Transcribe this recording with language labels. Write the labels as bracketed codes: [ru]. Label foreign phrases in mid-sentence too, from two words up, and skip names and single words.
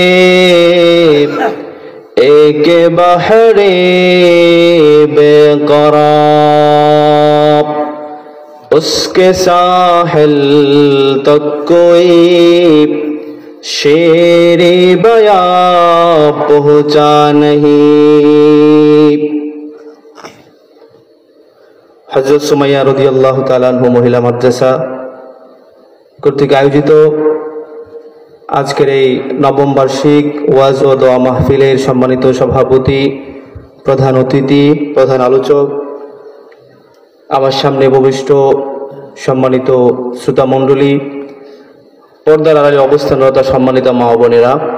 [ur] ایک بحر بے قرار اس کے ساحل تک کوئی شیر بیاں پہنچا نہیں [bn] হযরত সুমাইয়া [ar] رضي الله تعالى عنها [bn] মহিলা মাদ্রাসা কর্তৃক আয়োজিত আজকের এই নবম বার্ষিক ওয়াজ ও দোয়া মাহফিলের সম্মানিত সভাপতি, প্রধান অতিথি, প্রধান আলোচক, আমার সামনে উপবিষ্ট সম্মানিত শ্রোতা মণ্ডলী, পর্দার আড়ালে অবস্থানরত সম্মানিত মা ও বোনেরা,